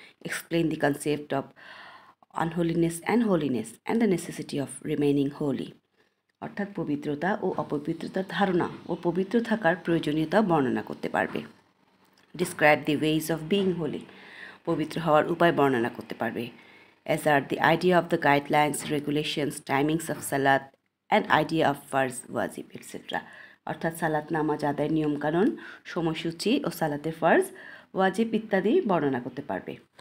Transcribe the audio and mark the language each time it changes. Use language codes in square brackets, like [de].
[en] explain the concept of unholiness and holiness and the necessity of remaining holy, [bn] অর্থাৎ পবিত্রতা ও অপবিত্রতার ধারণা ও পবিত্র থাকার প্রয়োজনীয়তা বর্ণনা করতে পারবে। [en] describe the ways of being holy, [bn] পবিত্র হওয়ার উপায় বর্ণনা করতে পারবে। [en] As are the idea of the guidelines, regulations, timings of salat and idea of farz, wajib, etc. [bn] অর্থাৎ সালাত নামাজ আদায়ের নিয়মকানুন, সময়সূচি ও সালাতের ফার্জ, ওয়াজিব ইত্যাদি বর্ণনা করতে পারবে।